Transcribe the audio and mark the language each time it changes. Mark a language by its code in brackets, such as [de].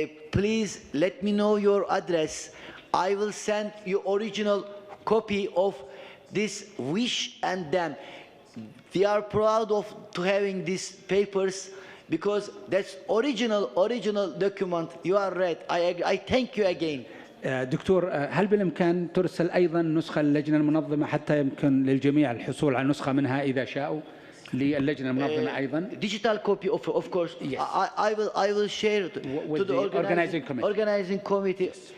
[en] Please let me know your address. I will send you original copy of this wish and them. We are proud of to having these papers because that's original document. You are right. I thank you again. [ar] دكتور، هل بالإمكان ترسل أيضا نسخة للجنة المنظمة حتى يمكن للجميع الحصول على نسخة منها إذا شاءوا للجنة المنظمة أيضا؟ [en] Digital copy of course. Yes. I will share to the organizing committee.